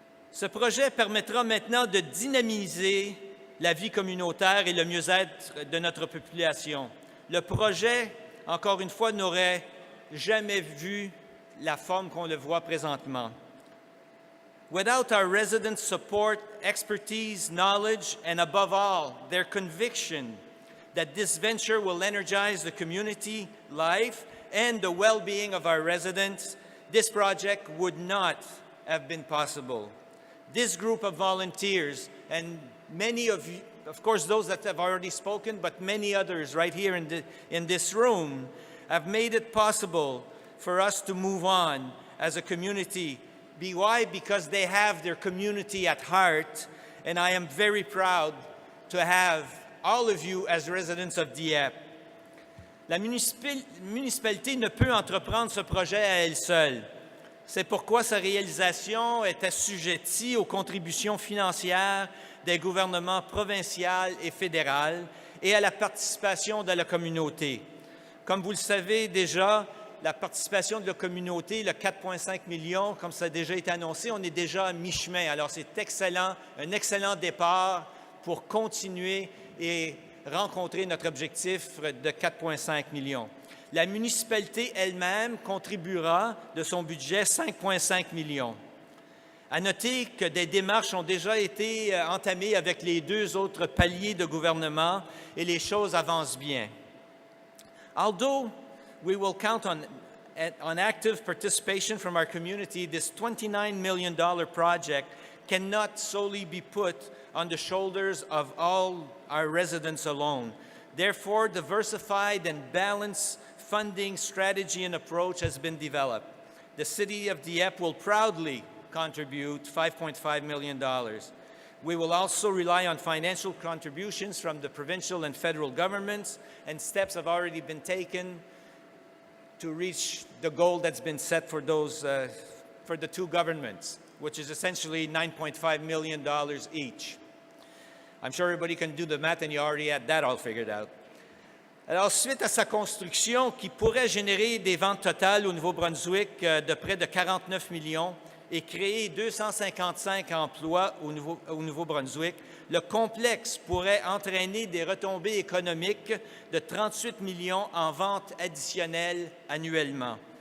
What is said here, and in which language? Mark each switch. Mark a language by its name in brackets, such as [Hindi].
[French] Ce projet permettra maintenant de dynamiser la vie communautaire et le mieux-être de notre population. Le projet, encore une fois, n'aurait jamais vu la forme qu'on le voit présentement. [English] Without our residents' support, expertise, knowledge, and above all, their conviction that this venture will energize the community life and the well-being of our residents, this project would not have been possible. This group of volunteers, and many of you, of course those that have already spoken, but many others right here in this room, have made it possible for us to move on as a community. Why? Because they have their community at heart, and I am very proud to have all of you as residents of Dieppe. [French] La municipalité ne peut entreprendre ce projet à elle seule. C'est pourquoi sa réalisation est assujettie aux contributions financières des gouvernements provincial et fédéral et à la participation de la communauté. Comme vous le savez déjà, la participation de la communauté, le 4,5 millions, comme ça a déjà été annoncé, on est déjà à mi-chemin. Alors c'est excellent, un excellent départ pour continuer et rencontrer notre objectif de 4,5 millions. La municipalité elle-même contribuera de son budget 5,5 millions. À noter que des démarches ont déjà été entamées avec les 2 autres paliers de gouvernement et les choses avancent bien. [English] Although we will count on active participation from our community, this $29 million project cannot solely be put on the shoulders of all our residents alone. Therefore, diversified and balanced funding strategy and approach has been developed. The City of Dieppe will proudly contribute $5.5 million. We will also rely on financial contributions from the provincial and federal governments, and steps have already been taken to reach the goal that's been set for for the 2 governments, which is essentially $9.5 million each. I'm sure everybody can do the math and you already had that all figured out. [French] Alors, suite à sa construction qui pourrait générer des ventes totales au Nouveau-Brunswick de près de 49 millions et créer 255 emplois au Nouveau-Brunswick, le complexe pourrait entraîner des retombées économiques de 38 millions en ventes additionnelles annuellement.